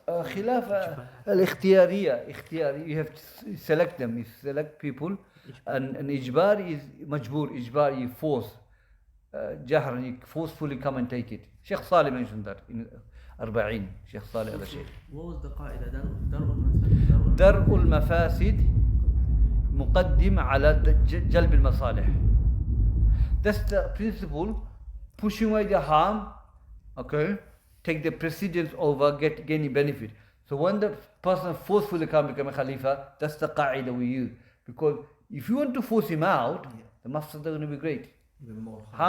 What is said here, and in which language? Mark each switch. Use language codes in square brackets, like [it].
[en] Khilafah al-ikhtiyariya. You have to select them. You select people. And ijbar is majboor. Ijbar, you force. Jahran, you forcefully come and take it. Shaykh Salih mentioned that in Arba'in. Shaykh Salih al-Shaykh. What was the qaida? [ar] درء المفاسد مقدم على جلب المصالح. [en] That's the principle. Pushing away the harm, okay, take the precedence over gaining benefit. So when the person forcefully can become a Khalifa, that's the qaida we use. Because if you want to force him out, the mafsad is going to be great. Even more